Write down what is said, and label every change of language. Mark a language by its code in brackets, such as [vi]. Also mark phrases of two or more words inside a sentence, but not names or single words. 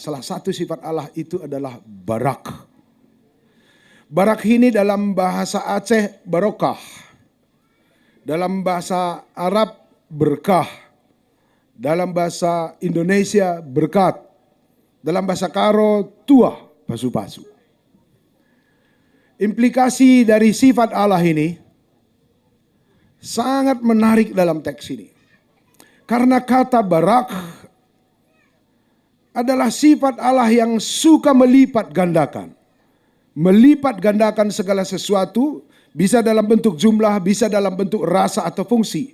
[id] Salah satu sifat Allah itu adalah barak. Barak ini dalam bahasa Aceh barokah. Dalam bahasa Arab berkah. Dalam bahasa Indonesia berkat. Dalam bahasa Karo tuah pasu-pasu. Implikasi dari sifat Allah ini sangat menarik dalam teks ini. Karena kata barak adalah sifat Allah yang suka melipat gandakan. Melipat gandakan segala sesuatu, bisa dalam bentuk jumlah, bisa dalam bentuk rasa atau fungsi.